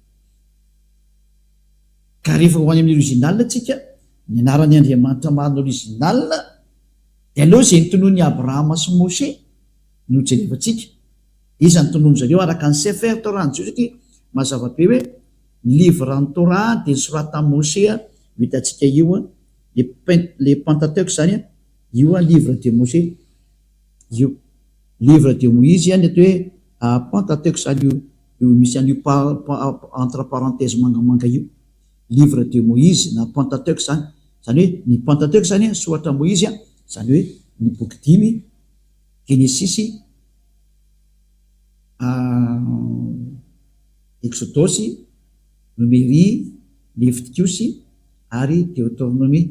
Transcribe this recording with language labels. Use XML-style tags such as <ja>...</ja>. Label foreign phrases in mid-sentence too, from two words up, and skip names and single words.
<mg>Ka rehefa ho any amin'ny original tsika, ny anaran'ny Andriamanitra marina original, dia aloha zay notonon'ny Abrahama sy Moshe no jerevantsika. Iza ny tonono zareo araka ny Sefer Torah ny Jiosy, satria mazava be hoe livre ny Torah dia soratan'i Moshe, vitantsika io le Pentateuch zany, io</mg> <fr>livre de Moshe,</fr> <mg>io</mg> <fr>livre de Moïse</fr> <mg>ny atao hoe Pentateuch zany, io misy an'io</mg> <fr>entre parenthèse</fr> <mg>mangamanga io,</mg> <fr>livre de Moïse</fr> <mg>na Pentateuch zany. Zany hoe ny Pentateuch zany soratra Moïse, zany hoe ny boky 5, Genesis, Exodus, Numérie, Leviticus ary Deutéronomie.</mg>